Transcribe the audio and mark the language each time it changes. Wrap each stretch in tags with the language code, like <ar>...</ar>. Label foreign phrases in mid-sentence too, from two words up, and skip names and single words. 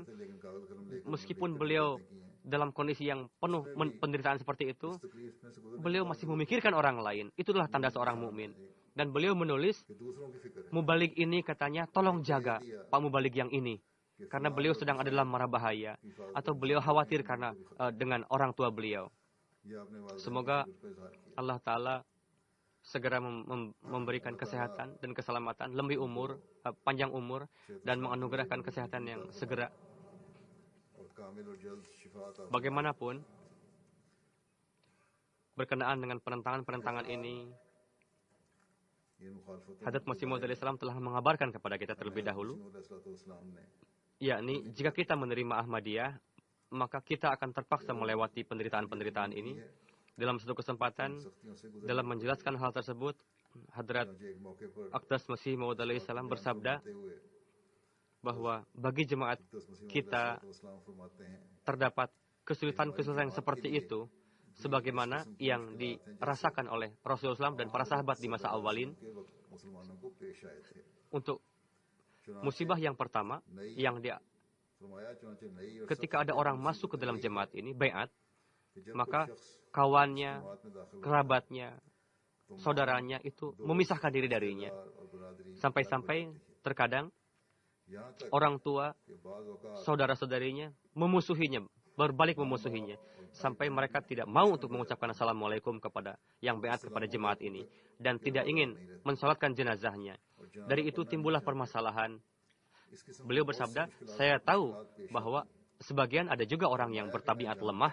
<ur>لیکن کاغذ قلم لے کر</ur> <id>Meskipun beliau dalam kondisi yang penuh penderitaan seperti itu,</id> <ur>تکلیف میں سے گزر</ur> <id>beliau masih memikirkan orang lain. Itulah tanda seorang mukmin. Dan beliau menulis,</id> <ur>کہ دوسروں کی فکر ہے</ur> <id>Mubalik ini katanya, tolong jaga Pak Mubalik yang ini. Karena beliau sedang ada dalam mara bahaya. Atau beliau khawatir karena dengan orang tua beliau.</id> <ur>یہ آپ نے واضح</ur> <id>Semoga</id> <ur>طور پر اظہار کیا.</ur> <id>Allah Ta'ala segera memberikan kesehatan dan keselamatan, panjang umur, dan menganugerahkan kesehatan yang segera.</id> <ur>اور کامل اور جلد شفا عطا</ur> <id>Bagaimanapun, berkenaan dengan penentangan-penentangan ini,</id> <ur>یہ مخالفت</ur> <id>Hadrat Masih Maud Islam telah mengabarkan kepada kita terlebih dahulu,</id> <ur>ने</ur> <id>yakni jika kita menerima Ahmadiyah, maka kita akan terpaksa melewati penderitaan-penderitaan ini. Dalam satu kesempatan,</id> <ur>سختیوں سے گزر</ur> <id>dalam menjelaskan hal tersebut, Hadrat</id> <ur>ایک موقع پر</ur> <id>Aqdas Masih Maud Islam bersabda</id> <ur>ہوتے ہوئے</ur> <id>bahwa bagi jemaat kita</id> <ur>اسلام فرماتے ہیں</ur> <id>terdapat kesulitan-kesulitan seperti itu, sebagaimana yang dirasakan oleh Rasulullah SAW dan para sahabat di masa awalin.</id> <ur>کے وقت مسلمانوں کو پیش آئے تھے.</ur> <id>Untuk musibah yang pertama, yang dia</id> <ur>فرمایا چنانچہ نئی اور</ur> <id>ketika ada orang masuk ke dalam jemaat ini, bayat,</id> <ur>کہ جب</ur> <id>maka</id> <ur>کوئی شخص</ur> <id>kawannya,</id> <ur>جماعت میں داخل</ur> <id>kerabatnya, saudaranya itu memisahkan diri darinya.</id> <ur>اور برادری</ur> <id>Sampai-sampai terkadang</id> <ur>یہاں تک</ur> <id>orang tua,</id> <ur>کہ بعض اوقات</ur> <id>saudara-saudarinya memusuhinya, berbalik memusuhinya. Sampai mereka tidak mau untuk mengucapkan assalamualaikum kepada yang beat kepada jemaat ini. Dan tidak ingin mensolatkan jenazahnya. Dari itu timbullah permasalahan. Beliau bersabda, saya tahu bahwa sebagian ada juga orang yang bertabiat lemah.</id>